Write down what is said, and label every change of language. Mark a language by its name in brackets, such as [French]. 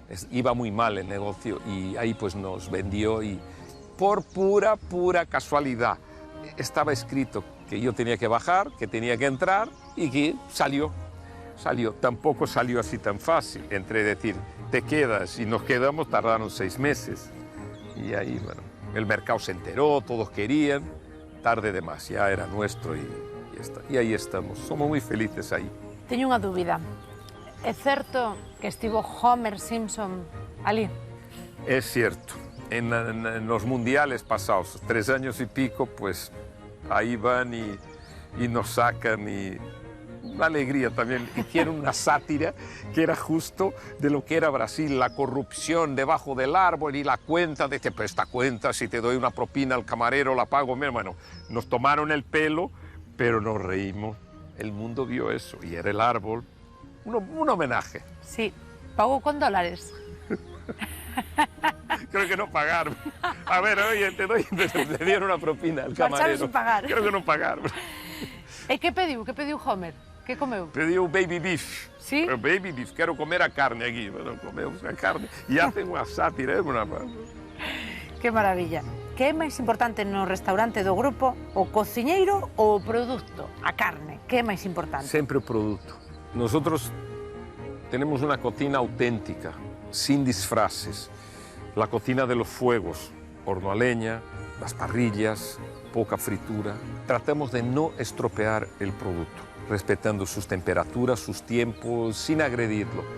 [Spanish] Iba muy mal el negocio y ahí pues nos vendió y por pura casualidad estaba escrito que yo tenía que bajar, que tenía que entrar y que salió. Tampoco salió así tan fácil, entre decir, te quedas y nos quedamos, tardaron 6 meses. Y ahí, bueno, el mercado se enteró, todos querían, tarde de más, ya era nuestro y ahí estamos. Somos muy felices ahí. [Galician] Teño unha dúbida. É certo que estivo Homer Simpson ali? [Spanish] Es cierto. En los mundiales pasados, 3 años y pico, pues ahí van y nos sacan y una alegría también. Hicieron una sátira que era justo de lo que era Brasil, la corrupción debajo del árbol y la cuenta de que pues, esta cuenta, si te doy una propina al camarero la pago. Bueno, nos tomaron el pelo, pero nos reímos. El mundo vio eso y era el árbol. Un homenaje. Sí, pagó con dólares. Creo que no pagaron. A ver, oye, te dieron una propina al camarero. Sin pagar. Creo que no pagaron. [Galician] E que pediu? Que pediu Homer? Que comeu? Pediu baby beef. [Spanish] Sí? [Galician] Baby beef, quero comer a carne aquí. Bueno, comemos a carne. E hacen unha sátira, [Spanish] Que maravilla. [Galician] Que é máis importante no restaurante do grupo? O cociñeiro ou o produto? A carne. Que é máis importante? Sempre o produto. [Spanish] Nosotros tenemos una cocina auténtica, sin disfraces. La cocina de los fuegos, horno a leña, las parrillas, poca fritura. Tratamos de no estropear el producto, respetando sus temperaturas, sus tiempos, sin agredirlo.